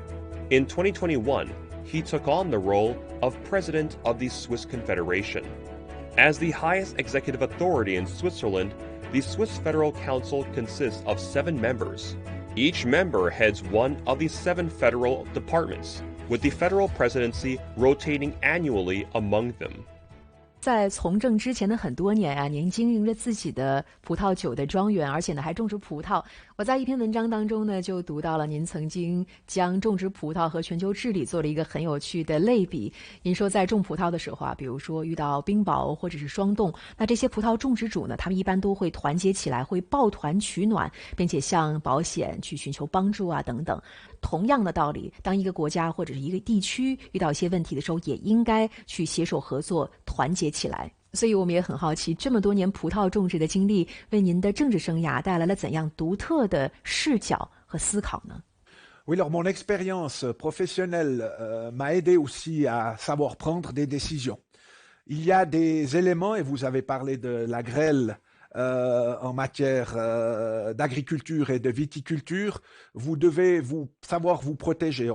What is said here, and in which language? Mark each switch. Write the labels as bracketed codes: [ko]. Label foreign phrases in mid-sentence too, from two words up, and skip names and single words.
[en] In 2021, he took on the role of President of the Swiss Confederation. As the highest executive authority in Switzerland, the Swiss Federal Council consists of 7 members. Each member heads one of the 7 federal departments, with the federal presidency rotating annually among them. [zh] 在从政之前的很多年啊，您经营着自己的葡萄酒的庄园，而且呢还种植葡萄。我在一篇文章当中呢就读到了您曾经将种植葡萄和全球治理做了一个很有趣的类比。您说在种葡萄的时候啊，比如说遇到冰雹或者是霜冻，那这些葡萄种植主呢，他们一般都会团结起来，会抱团取暖，并且向保险去寻求帮助啊等等。同样的道理，当一个国家或者是一个地区遇到一些问题的时候，也应该去携手合作，团结起来。所以我们也很好奇，这么多年葡萄种植的经历，为您的政治生涯带来了怎样独特的视角和思考呢？ [fr] Oui, alors mon expérience professionnelle m'a aidé aussi à savoir prendre des décisions. Il y a des éléments, et vous avez parlé de la grêle en matière d'agriculture et de viticulture, vous devez savoir vous protéger.